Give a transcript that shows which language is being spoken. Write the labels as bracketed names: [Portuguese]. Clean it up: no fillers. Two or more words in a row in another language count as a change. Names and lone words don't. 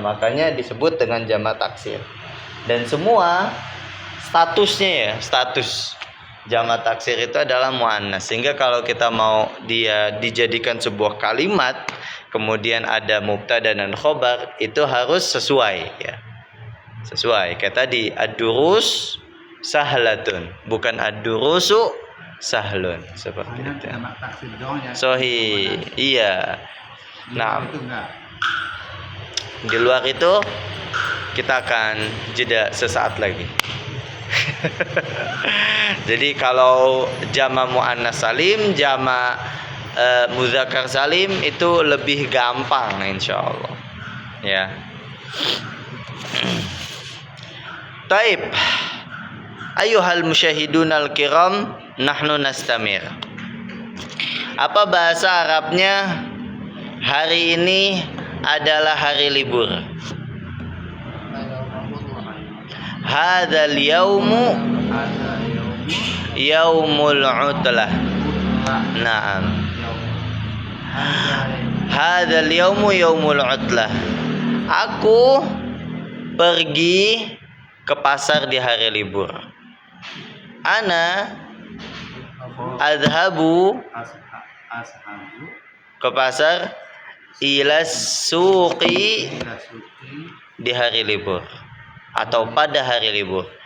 [Indonesian] Makanya disebut dengan jamak taksir. Dan semua statusnya ya, status jamak taksir itu adalah muannas. Sehingga kalau kita mau dia dijadikan sebuah kalimat, kemudian ada mubtada dan khobar, itu harus sesuai ya. Sesuai. Kayak tadi [Arabic] الدروس سهلة, [Indonesian] bukan [Arabic] الدروس سهل, [Indonesian] seperti itu. Sahih. Iya. Nah, di luar itu kita akan jeda sesaat lagi. Jadi kalau jamak muannas salim, jamak muzakkar salim itu lebih gampang insyaallah. Ya. Taib. [Arabic] أيها المشاهدون الكرام، نحن نستمر. [Indonesian] Apa bahasa Arabnya hari ini adalah hari libur? [Arabic] هذا اليوم يوم العطلة. Naam. هذا اليوم يوم العطلة. [Indonesian] Aku pergi ke pasar di hari libur. [Arabic] أنا أذهب [Indonesian] ke pasar [Arabic] إلى السوق [Indonesian] di hari libur atau pada hari libur.